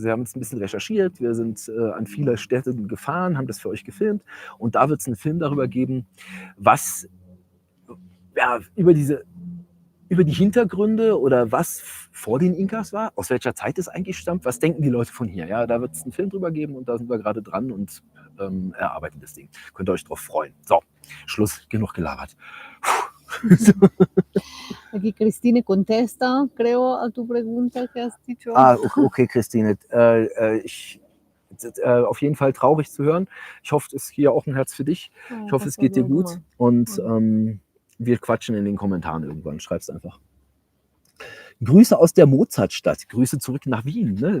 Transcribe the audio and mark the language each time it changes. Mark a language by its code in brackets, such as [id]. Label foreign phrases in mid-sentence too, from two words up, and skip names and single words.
[de] Wir haben uns ein bisschen recherchiert, wir sind an viele Städte gefahren, haben das für euch gefilmt und da wird es einen Film darüber geben, was ja, über die Hintergründe oder was vor den Inkas war, aus welcher Zeit es eigentlich stammt, was denken die Leute von hier. Ja, da wird es einen Film drüber geben und da sind wir gerade dran und erarbeiten das Ding. Könnt ihr euch drauf freuen. So, Schluss, genug gelabert. [es] Aquí Cristine contesta, creo, a tu pregunta que has dicho. [de] Okay, Christine. Auf jeden Fall traurig zu hören. Ich hoffe, es ist hier auch ein Herz für dich. Ich hoffe, es geht dir gut. Und wir quatschen in den Kommentaren irgendwann. Schreib's einfach. Grüße aus der Mozartstadt. Grüße zurück nach Wien. Ne?